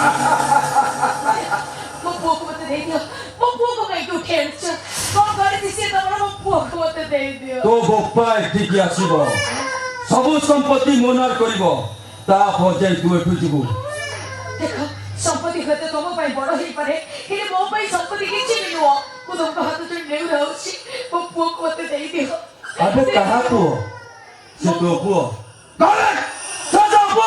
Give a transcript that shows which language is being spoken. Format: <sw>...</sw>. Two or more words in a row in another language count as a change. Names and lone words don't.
<or>ମୋ ପୁଅକୁ ମତେ ଦେଇଦିଅ ମୋ ପୁଅକୁ କାହିଁକି ଉଠେଇ ଆଣିଛ କଣ କରିଛି ସିଏ ତମର ମୋ ପୁଅକୁ ମତେ ଦେଇଦିଅ ତୋ ବୋପା एଠିକି ଆସିବ ସବୁ ସମ୍ପତ୍ତି ମୋନାର କରିବ ତାପରେ ଯାଇ ତୁ ଏଠୁ ଯିବୁ। ଦେଖ ସମ୍ପତ୍ତି ହୁଏତ ତମ ପାଇଁ ବଡ ହେଇପାରେ ହେଲେ ମୋ ପାଇଁ ସମ୍ପତ୍ତି କିଛି ବି ନୁହଁ ମୁଁ ତମକୁ ହାତ ଯୋଡ଼ି ନେଉରହୁଛି ମୋ ପୁଅକୁ ମତେ ଦେଇଦିଅ ଆବେ କାହା ପୁଅ? ସେ ତୋ ପୁଅ? କରେ ସେ ତୋ ପୁଅ।</or>